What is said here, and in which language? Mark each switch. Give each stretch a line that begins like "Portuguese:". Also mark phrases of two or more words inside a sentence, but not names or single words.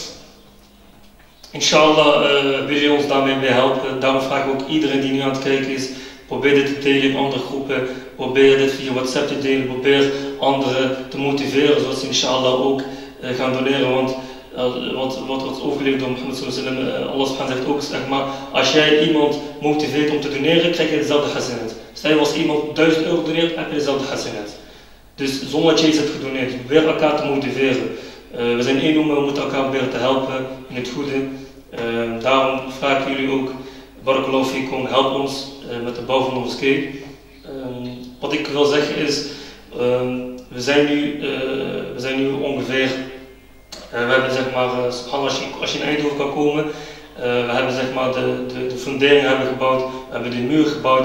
Dutch: Inshallah wil je ons daarmee mee helpen. Daarom vraag ik ook iedereen die nu aan het kijken is, probeer dit te delen in andere groepen. Probeer dit via WhatsApp te delen. Probeer anderen te motiveren, zodat ze inshallah ook gaan doneren. Want wat wordt overgeleverd door Mohammed
Arabic: صلى الله عليه وسلم,
Dutch: Allah subhanahu zegt ook, zeg maar, als jij iemand motiveert om te doneren, krijg je dezelfde hasanat. Stel als iemand 1000 euro doneert, heb je dezelfde hasanat. Dus zonder dat je iets hebt gedoneerd, probeer elkaar te motiveren. We zijn één we moeten elkaar proberen te helpen in het goede. Daarom vraag ik jullie ook,
Arabic: بارك الله فيكم,
Dutch: help ons met de bouw van de moskee. Wat ik wil zeggen is, we zijn nu ongeveer, we hebben zeg maar, als je in Eindhoven kan komen, we hebben zeg maar de fundering hebben gebouwd, we hebben de muur gebouwd.